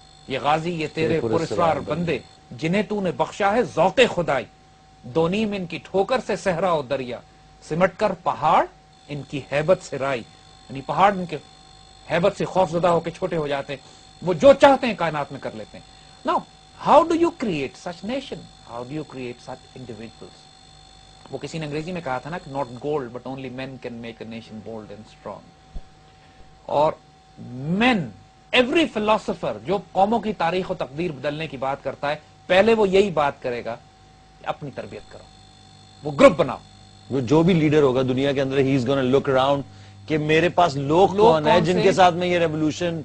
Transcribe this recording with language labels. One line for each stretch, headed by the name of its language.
Urdu: یہ غازی، یہ تیرے پراسرار بندے جنہیں تو نے بخشا ہے ذوق خدائی، دو نیم ان کی ٹھوکر سے صحرا و دریا، سمٹ کر پہاڑ ان کی ہیبت سے رائی. یعنی پہاڑ ان کے ہیبت سے خوف زدہ ہو کے چھوٹے ہو جاتے ہیں، وہ جو چاہتے ہیں کائنات میں کر لیتے ہیں.
English: Now, how do you create such nation? How do you create such individuals?
Urdu: وہ کسی نے انگریزی میں کہا تھا نا کہ
English: not gold but only men can make a nation bold and strong.
Urdu: اور
English: men, every philosopher
Urdu: جو قوموں کی تاریخ و تقدیر بدلنے کی بات کرتا ہے پہلے وہ یہی بات کرے گا کہ اپنی تربیت کرو، وہ گروپ بناؤ. وہ جو بھی لیڈر ہوگا دنیا کے اندر
English: he is gonna look around
Urdu: کہ میرے پاس لوگ کون ہیں جن کے ساتھ میں یہ ریولوشن.